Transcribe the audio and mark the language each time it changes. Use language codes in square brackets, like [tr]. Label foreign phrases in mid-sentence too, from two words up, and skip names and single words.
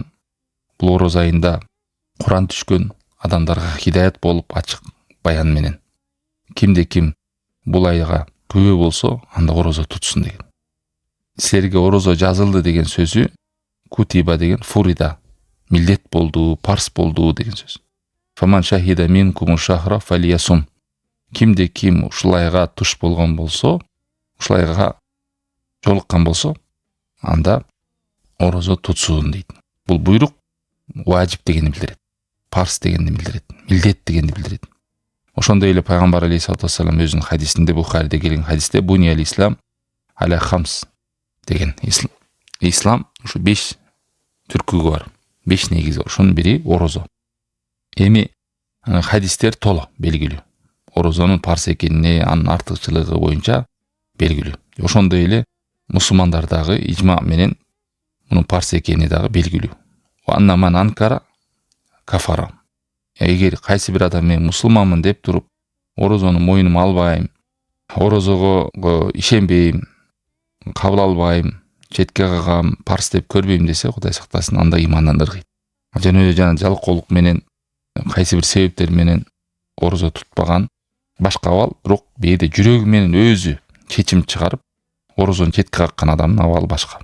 [ky] Бул ороз айында Куран түшкөн, адамдарга хидаят болуп ачык баян менен. Кимде ким бул айга күбө болсо, анда орозо тутсун деген. Силерге орозо жазылды деген сөзү кутиба деген фурида, милдет болду, парз болду деген сөз. [ar] فمن شهد منكم الشهر فليصمه. [ky] Кимде ким ушул айга туш болгон болсо, ушул айга жолуккан болсо, анда орозо тутсун дейт. Бул буйрук важип дегенди билдирет. Парз дегенди билдирет. Милдет дегенди билдирет. Ошондой эле пайгамбар [ar] عليه الصلاة والسلام [ky] өзүнүн хадисинде, Бухариде келген хадисте [ar] بني الإسلام على خمس [ky] деген. Ислам ушу 5 түркүгө бар. 5 негизи бар. Ошонун бири орозо. Эми хадистер толо белгилүү. Орозонун парз экенине, анын артыкчылыгы боюнча белгилүү. Ошондой эле мусулмандар дагы ижма менен мунун парз экени дагы белгилүү. [ar] أن من أنكر كفر. [ky] Эгер кайсы бир адам мен мусулманмын деп туруп, орозону мойнума албайм, орозого ишенбейм, кабыл албайм, четке кагам, парз деп көрбөйм десе, Кудай сактасын, анда имандан ыргыйт. Жана жалкоолук менен, кайсы бир себептер менен орозо тутпаган башка абал, бирок бээде жүрөгү менен өзү чечим чыгарып, орозону четке каккан адамдын абалы башка.